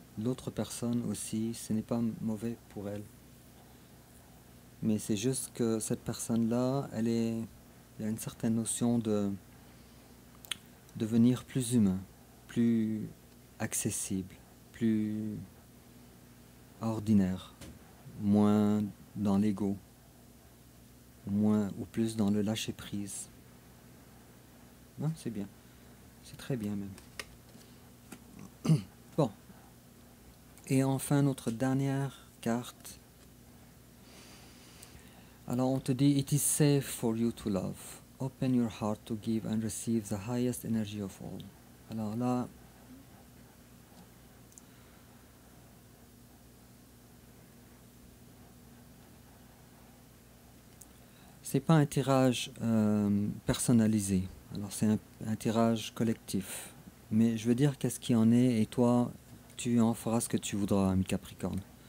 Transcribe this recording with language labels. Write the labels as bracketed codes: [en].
[fr] L'autre personne aussi, ce n'est pas mauvais pour elle. Mais c'est juste que cette personne-là, il y a une certaine notion de devenir plus humain, plus accessible, plus ordinaire, moins dans l'ego, moins ou plus dans le lâcher prise. Ouais, c'est bien, c'est très bien même. Bon, et enfin notre dernière carte. Alors on te dit, [en] it is safe for you to love. Open your heart to give and receive the highest energy of all. [fr] Alors là, c'est pas un tirage personnalisé. Alors c'est un tirage collectif. Mais je veux dire qu'est-ce qu'il en est et toi, tu en feras ce que tu voudras, ami Capricorne.